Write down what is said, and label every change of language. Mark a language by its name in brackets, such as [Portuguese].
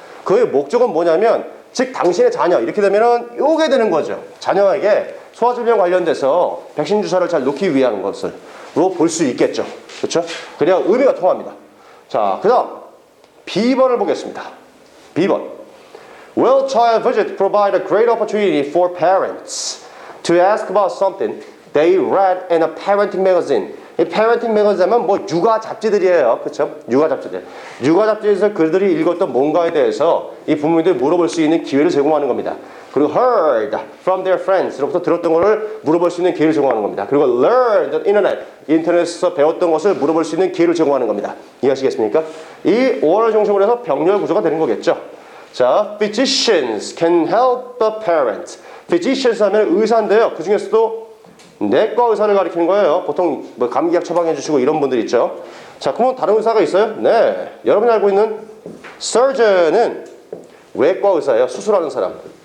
[Korean] 그의 목적은 뭐냐면, 즉 당신의 자녀, 이렇게 되면은 요게 되는 거죠. 자녀에게 소아질병 관련돼서 백신 주사를 잘 놓기 위한 것으로 볼 수 있겠죠. 그렇죠? 그래야 의미가 통합니다. 자, 그 다음 B번을 보겠습니다. B번. [English] Will child visit provide a great opportunity for parents to ask about something they read in a parenting magazine? [Korean] 이 parenting magazine은 뭐 육아 잡지들이에요. 그렇죠? 육아 잡지들. 육아 잡지에서 그들이 읽었던 뭔가에 대해서 이 부모님들이 물어볼 수 있는 기회를 제공하는 겁니다. 그리고 [English] heard from their friends [Korean] 로부터 들었던 것을 물어볼 수 있는 기회를 제공하는 겁니다. 그리고 learned on internet, 인터넷에서 배웠던 것을 물어볼 수 있는 기회를 제공하는 겁니다. 이해하시겠습니까? 이 5월을 중심으로 해서 병렬 구조가 되는 거겠죠. [English] 자, physicians can help the parent. [Korean] physicians 하면 의사인데요. 그 중에서도 내과 의사를 가리키는 거예요. 보통 뭐 감기약 처방해 주시고 이런 분들 있죠. 자, 그러면 다른 의사가 있어요? 네. 여러분이 알고 있는 surgeon은 외과 의사예요. 수술하는 사람.